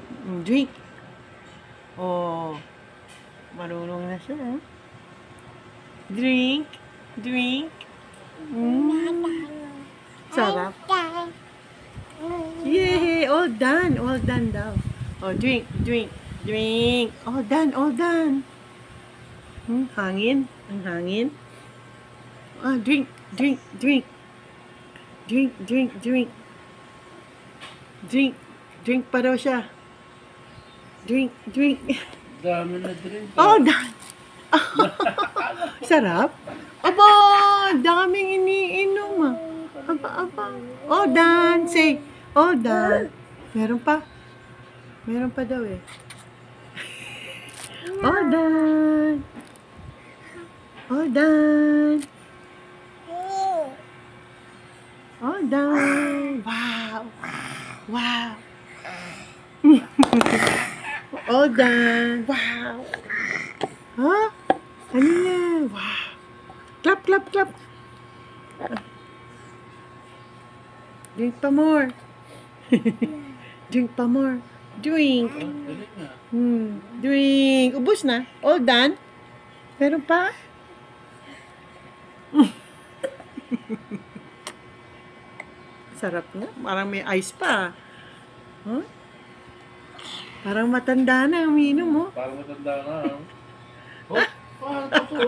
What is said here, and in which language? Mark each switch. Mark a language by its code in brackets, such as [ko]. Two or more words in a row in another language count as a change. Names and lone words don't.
[tl] Drink. Oh. Marunong na siya. Eh? [en] Drink. Drink. Sarap. Yay! All done. All done daw. Oh, drink. Drink. Drink. All done. All done. [tl] Hangin. Ang hangin. [en] Ah, drink. Drink. Drink. Drink. Drink. Drink. Drink. Drink [tl] pa daw siya. [en] Drink. Drink. [tl] Dami na drink. [en] Oh, done. Sarap. [tl] Aba, daming iniinom ah. Aba, aba. [en] Oh, done. Say, oh, done. [tl] Meron pa. Meron pa daw eh. [en] Oh, done. Oh, done. Oh, done. Wow. Wow. All done. Wow. [tl] Huh? Ano yan? [en] Wow. Clap, clap, clap. Drink pa more. Drink pa more. Drink. Drink. [tl] Ubus na. [en] All done. [tl] Meron pa? Sarap na. Parang may ice pa. Huh? Parang matanda na ang umiinom mo. Parang matanda na. Oh, totoo.